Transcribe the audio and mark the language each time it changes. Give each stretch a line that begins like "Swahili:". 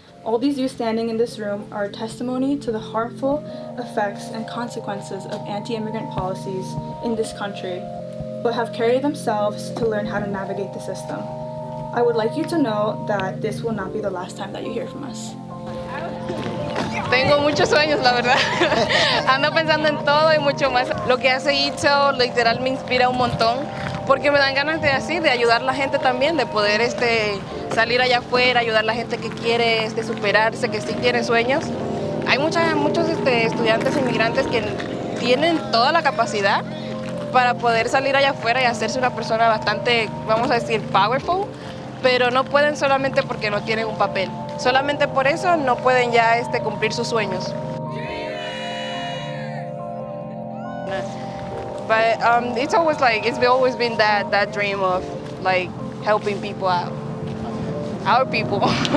English: All these youth standing in this room are a testimony to the harmful effects and consequences of anti-immigrant policies in this country, but have carried themselves to learn how to navigate the system. I would like you to know that this will not be the last time that you hear from us.
Spanish: Tengo muchos sueños, la verdad. Ando pensando en todo y mucho más. Lo que hace Itzo literal me inspira un montón, porque me dan ganas de ayudar a la gente también, de poder salir allá afuera, ayudar a la gente que quiere superarse, que sí tiene sueños. Hay muchos estudiantes inmigrantes que tienen toda la capacidad para poder salir allá afuera y hacerse una persona bastante, vamos a decir, powerful, pero no pueden solamente porque no tienen un papel. Solamente por eso no pueden ya cumplir sus sueños.
English: But it's always been that dream of helping people out, our people.